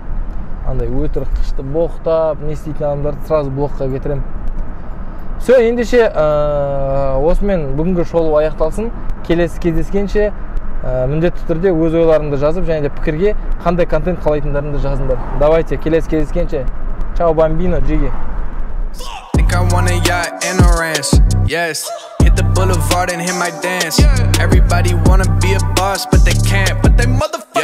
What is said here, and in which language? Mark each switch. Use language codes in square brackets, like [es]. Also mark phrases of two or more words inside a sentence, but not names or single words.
[kk] Андай өтірік қышты боқтап, не істейтін адамдарды сразу блокқа кетірем. Все, ендеше осымен бүгінгі шолу аяқталсын. Келесі кездескенше міндетті түрде өз ойларыңды жазып, және де пікірге қандай контент қалайтындарыңды жазыңдар. Давайте, келесі кездескенше. Чао, бамбино, джиги. [en] Think I want a yacht and a ranch, yes. Hit the boulevard and hit my dance. Everybody wanna be a boss, but they can't. But they motherfuckers